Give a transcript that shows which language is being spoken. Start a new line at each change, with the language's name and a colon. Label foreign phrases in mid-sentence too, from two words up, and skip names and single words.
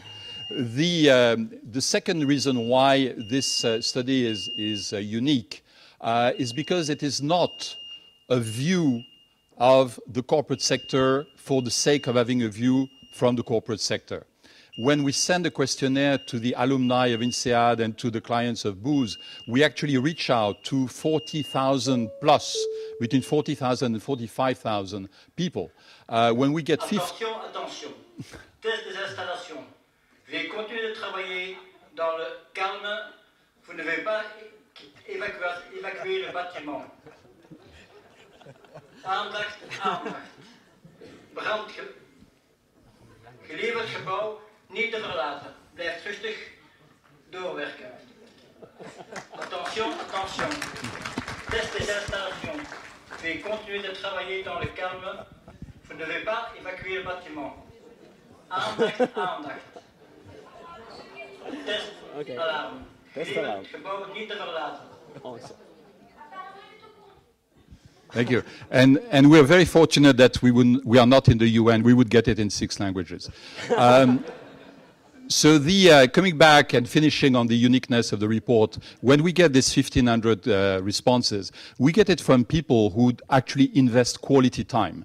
English: The second reason why this study is unique is because it is not a view of the corporate sector for the sake of having a view from the corporate sector. When we send a questionnaire to the alumni of INSEAD and to the clients of Booz, we actually reach out to 40,000 plus, between 40,000 and 45,000 people. When we get
French: Attention. Test des installations. Veuillez continuer de travailler dans le calme. Vous ne devez pas évacuer le bâtiment.
Dutch: Aandacht. Gelieverd gebouw niet te verlaten. Blijf rustig doorwerken.
French: Attention. Test des installations. Veuillez continuer de travailler dans le calme. Vous ne devez pas évacuer le bâtiment.
Dutch: Aandacht. Test alarm. Gelieverd gebouw niet te verlaten.
English: Thank you. And we are very fortunate that we are not in the UN. We would get it in 6 languages. So coming back and finishing on the uniqueness of the report, when we get this 1,500 responses, we get it from people who actually invest quality time.